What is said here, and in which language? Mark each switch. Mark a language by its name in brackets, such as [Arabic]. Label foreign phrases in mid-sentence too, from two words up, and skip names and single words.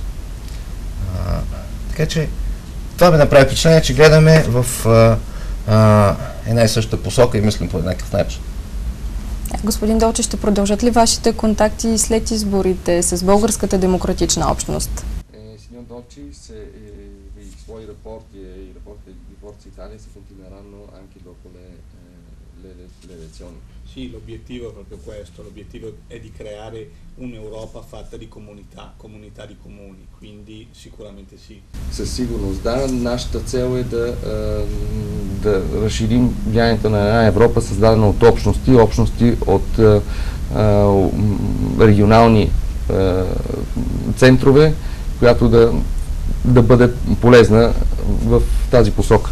[Bulgarian] Така че това ме направи впечатление, че гледаме в една и съща посока и мислим по еднакъв начин. Господин Долчев, ще продължат ли вашите контакти след изборите с българската демократична общност? [Italian] Signor Dolci, se i suoi rapporti e i rapporti di Forza Italia si continueranno anche dopo le elezioni. Sì, l'obiettivo è proprio questo, l'obiettivo è di creare un'Europa fatta di comunità di comuni, quindi sicuramente sì. [Bulgarian] Със сигурност, да. Нашата цел е да разширим влиянието на една Европа, създадена от общности от регионални центрове, която да бъде полезна в тази посока.